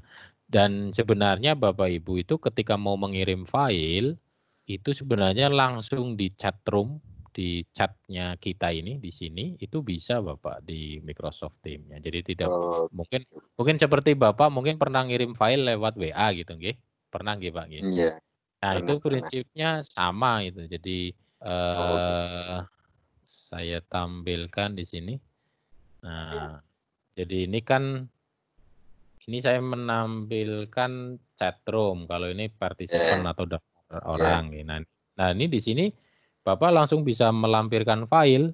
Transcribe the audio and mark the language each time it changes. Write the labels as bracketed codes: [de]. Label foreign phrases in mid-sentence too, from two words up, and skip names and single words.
[id] Dan sebenarnya Bapak Ibu itu ketika mau mengirim file itu sebenarnya langsung di [en] chat room, [id] di chatnya kita ini di sini itu bisa Bapak di Microsoft Teams ya. Jadi tidak mungkin seperti Bapak mungkin pernah ngirim file lewat WA gitu nggih. Pernah nggih Pak nggih? Iya. Nah, itu prinsipnya sama itu. Jadi saya tampilkan di sini. Nah, jadi ini kan saya menampilkan [en] chat room. [id] Kalau ini partisipan atau daftar orang. Nah, ini di sini Bapak langsung bisa melampirkan file.